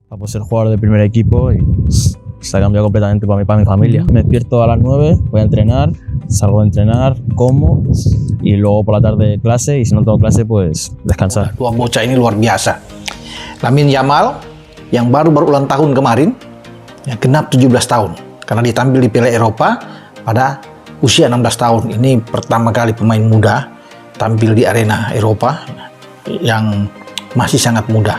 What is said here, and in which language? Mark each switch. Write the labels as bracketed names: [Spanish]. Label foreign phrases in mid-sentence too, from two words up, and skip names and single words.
[Spanish] trabaja por ser jugador de primer equipo y está cambiado completamente para mi familia. Me despierto a las 9, voy a entrenar, salgo de entrenar, como y luego por la tarde clase y si no tengo clase pues descansar. [Indonesian] Dua bocah ini luar biasa. Lamine Yamal yang baru ulang tahun kemarin, yang genap 17 tahun karena ditampil di Piala Eropa pada usia 16 tahun. Ini pertama kali pemain muda tampil di arena Eropa yang masih sangat muda.